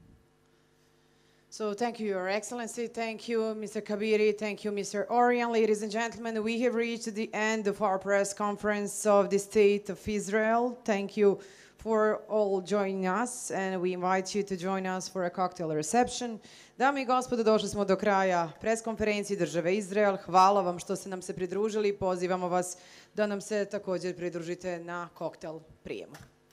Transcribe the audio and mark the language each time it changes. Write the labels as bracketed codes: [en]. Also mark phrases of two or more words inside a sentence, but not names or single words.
[en] So thank you, Your Excellency. Thank you, Mr. Kabiri. Thank you, Mr. Orion. Ladies and gentlemen, we have reached the end of our press conference of the State of Israel. Thank you for all joining us, and we invite you to join us for a cocktail reception. [bs] Dame I gospodo, došli smo do kraja pres konferencije države Izrael. Hvala vam što ste nam se pridružili. Pozivamo vas da nam se također pridružite na koktel prijemu.